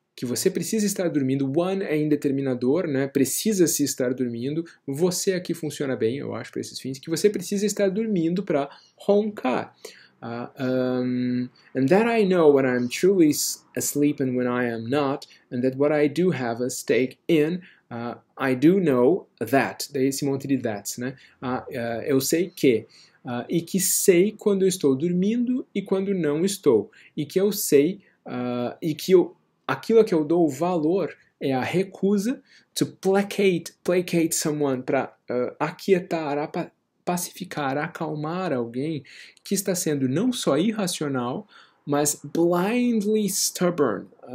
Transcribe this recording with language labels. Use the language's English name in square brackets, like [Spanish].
[Portuguese] que você precisa estar dormindo. One é indeterminador, né? Precisa-se estar dormindo. Você aqui funciona bem, eu acho, para esses fins, que você precisa estar dormindo para roncar. [English] And that I know when I'm truly asleep and when I am not, and that what I do have a stake in, I do know that. [Portuguese] Daí esse monte de that's, né? Eu sei que. E que sei quando eu estou dormindo e quando não estou. E que eu sei, e que aquilo que eu dou valor é a recusa, [English] to placate someone, [Portuguese] para aquietar, pacificar, acalmar alguém que está sendo não só irracional, mas [English] blindly stubborn.